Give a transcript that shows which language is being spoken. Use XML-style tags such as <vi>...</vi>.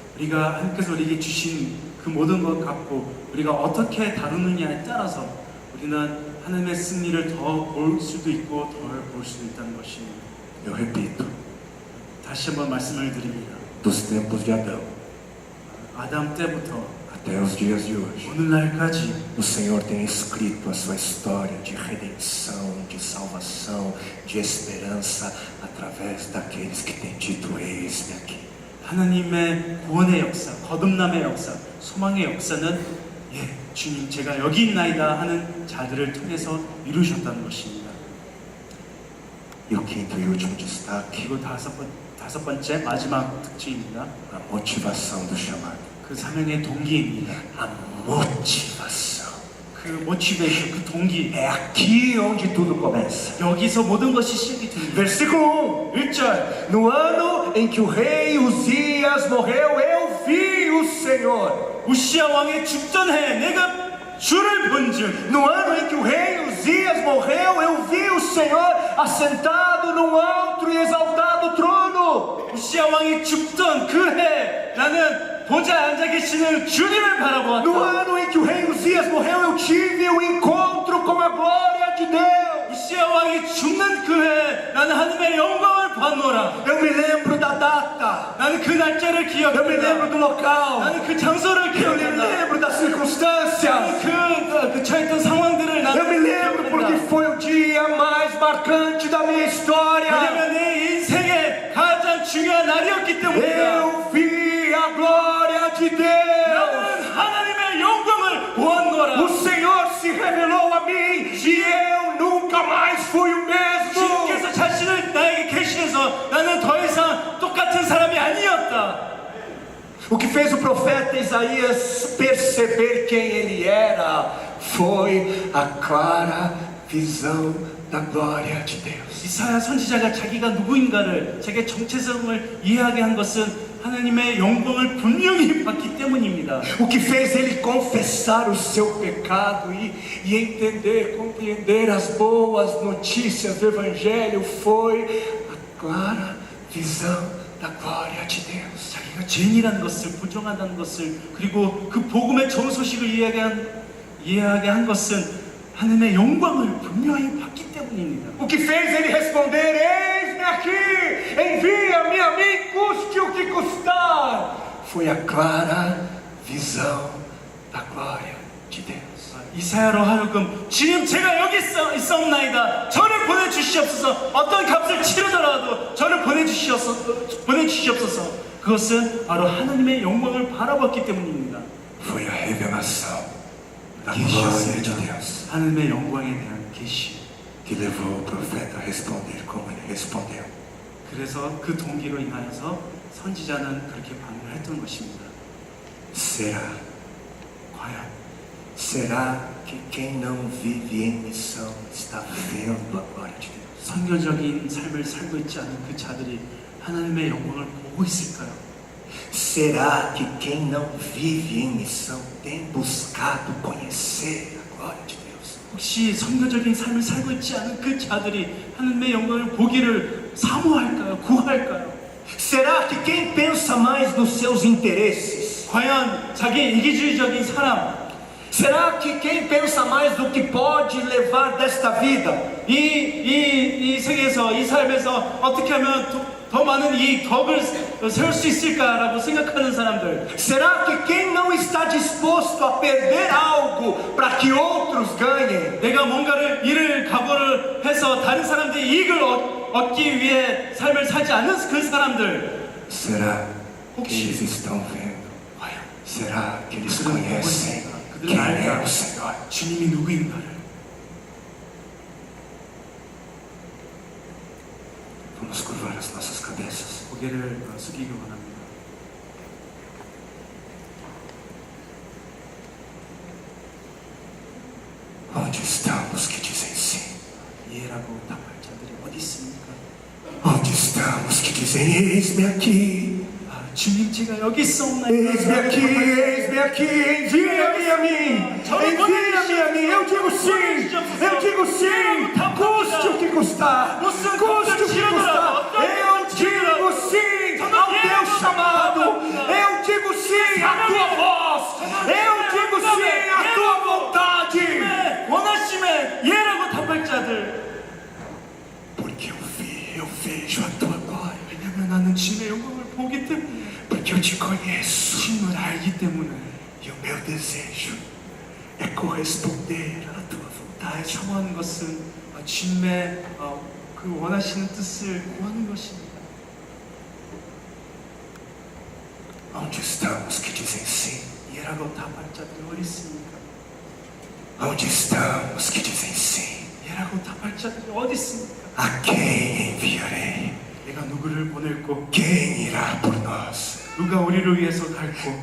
<ko>우리가 하나님께서 우리에게 주신 그 모든 것 갖고 우리가 어떻게 다루느냐에 따라서 우리는 하나님의 승리를 더 볼 수도 있고 덜 볼 수도 있다는 것입니다.</ko> <pt>Eu repito,</pt> <ko>다시 한번 말씀을 드립니다.</ko> <pt>dos tempos de Adão</pt> <ko>아담 때부터</ko> <pt>até os dias de hoje,</pt> <ko>오늘날까지</ko> <pt>o Senhor tem escrito a sua história de redenção, de salvação, de esperança através daqueles que têm dito: eis-me aqui.</pt> <ko>하나님의 구원의 역사, 거듭남의 역사, 소망의 역사는 주님 제가 여기 있나이다 하는 자들을 통해서 이루셨다는 것입니다.</ko> <pt>E o quinto e último destaque,</pt> <ko>그리고 다섯 번째 마지막 특징입니다.</ko> <pt>a motivação do chamado.</pt> <ko>그 사명의 동기입니다.</ko> <pt>A motivação.</pt> <ko>그 모티베이션, 그 동기.</ko> <pt>É aqui onde tudo começa.</pt> <ko>여기서 모든 것이 시작이 됩니다.</ko> <pt>Versículo</pt> <ko>1절.</ko> <pt>No ano em que o rei Uzias morreu, eu vi o Senhor.</pt> <ko>우시야 왕의 죽던 해 내가 주를 본즉</ko> <pt>No ano em que o rei Uzias morreu, eu vi o Senhor assentado num alto e exaltado trono.</pt> <ko>우시야 왕이 죽던 그 해 나는 보좌에 앉아 계시는 주님을</ko> <pt>No</pt> <ko>바라보았다.</ko> <pt>ano em que o rei Uzias morreu, eu tive um encontro com a glória de Deus.</pt> <ko>우시야 왕이 죽는 그 해 나는 하나님의 영광을 봤노라.</ko> <pt>Eu me lembro da data.</pt> <ko>나는 그 날짜를</ko> <pt>Eu me lembro</pt> <ko>기억한다.</ko> <pt>do local.</pt> <ko>나는 그 장소를</ko> <pt>Eu me</pt> <ko>기억한다.</ko> <pt>lembro das circunstâncias.</pt> <ko>그 처했던 상황들을</ko> <pt>Eu</pt> <ko>나는</ko> <pt>me lembro porque</pt> <ko>기억한다.</ko> <pt>foi o dia mais marcante da minha história.</pt> <ko>왜냐면 내 인생의 가장 중요한 날이었기 때문이다.</ko> <pt>Eu vi a glória de Deus.</pt> <ko>나는 하나님의 영광을 보았노라.</ko> <pt>O Senhor se revelou a mim e eu nunca mais fui o mesmo.</pt> <ko>주님께서 자신을 나에게 계시면서 나는 더 이상 똑같은 사람이 아니었다.</ko> <pt>O que fez o profeta Isaías perceber quem ele era foi a clara visão da glória de Deus.</pt> <ko>이사야 선지자가 자기가 누구인가를 자기의 정체성을 이해하게 한 것은 하나님의 영광을 분명히 봤기 때문입니다.</ko> <pt>O que fez ele confessar o seu pecado e entender, compreender as boas notícias do Evangelho foi a clara visão da glória de Deus.</pt> <ko>자기가 죄인이라는 것을 부정한다는 것을 그리고 그 복음의 좋은 소식을 이해하게 한 것은 하나님의 영광을 분명히 봤기 때문입니다.</ko> <pt>O que fez ele responder: eis-me aqui, envia-me a mim, custe o que custar, foi a clara visão da glória de Deus.</pt> <ko>이사야로 하여금 주님 제가 여기 있사옵나이다. 저를 보내주시옵소서. 어떤 값을 치르더라도 저를 보내주시옵소서. 그것은 바로 하나님의 영광을 바라봤기 때문입니다.</ko> <pt>Foi a revelação da glória de Deus</pt> <ko>하나님의 영광에 대한 계시.</ko> <pt>que levou o profeta a responder como ele respondeu.</pt> <ko>그래서 그 동기로 인하여서 선지자는 그렇게 반응을 했던 것입니다.</ko> <pt>Será?</pt> <ko>과연</ko> <pt>Será que quem não vive em missão está vendo a glória de Deus?</pt> <ko>선교적인 삶을 살고 있지 않은 그 자들이 하나님의 영광을 보고 있을까요?</ko> <pt>Será que quem não vive em missão tem buscado conhecer a glória de Deus?</pt> <ko>혹시 선교적인 삶을 살고 있지 않은 그 자들이 하나님의 영광을 보기를 사모할까요? 구할까요?</ko> <pt>Será que quem pensa mais nos seus interesses?</pt> <ko>과연 자기 이기주의적인 사람,</ko> <pt>Será que quem pensa mais no que pode levar desta vida?</pt> <ko>이 세계에서 이 삶에서 어떻게 하면 더 많은 이 덕을 세울 수 있을까라고 생각하는 사람들.</ko> <pt>Será que quem não está disposto a perder algo para que outros ganhem?</pt> <ko>내가 뭔가를 일을 각오를 해서 다른 사람들이 이익을 얻기 위해 삶을 살지 않는 그 사람들,</ko> <pt>Será que</pt> <ko>혹시</ko> <pt>eles estão vendo?</pt> <ko>과연</ko> <pt>Será que eles</pt> <ko>그들은</ko> <pt>conhecem</pt> <ko>누구인가?</ko> <pt>quem é</pt> <ko>알까?</ko> <pt>o Senhor?</pt> <ko>주님이 누구인가를.</ko> <pt>Vamos curvar as nossas cabeças.</pt> <ko>고개를 숙이기 원합니다.</ko> <pt>Onde estão os que dizem sim?</pt> <ko>예라고 답할 자들이 어디 있습니까?</ko> <pt>Onde estão os que dizem eis-me aqui?</pt> <ko>주님 제가 여기 있사옵나이다.</ko> <pt>Eis-me aqui, eis-me aqui, envia-me a mim, envia-me a mim, eu digo sim, custe o que custar, custe o que custar, eu digo sim ao teu chamado, eu digo sim à tua voz, eu digo sim à tua vontade,</pt> <ko>원하심에 예라고 답할 자들.</ko> <pt>porque eu vejo a tua glória,</pt> <ko>왜냐면 나는 주님의 영광을 보기 때문에,</ko> <pt>porque eu te conheço.</pt> <ko>주님을 알기 때문에.</ko> <pt>E o meu desejo é corresponder à tua</pt> <ko>나의</ko> <pt>vontade.</pt> <ko>청하는 것은 주님의 그 원하시는 뜻을 구하는 것입니다.</ko> <pt>Onde estão os que dizem sim?</pt> <ko>예라고 답할 자들이 어디 있습니까?</ko> <pt>Onde estão os que dizem sim?</pt> <ko>예라고 답할 자들이 어디 있습니까?</ko> <pt>A quem enviarei?</pt> <ko>내가 누구를 보낼고,</ko> <pt>Quem irá por nós?</pt> <ko>누가 우리를 위해서 갈고,</ko>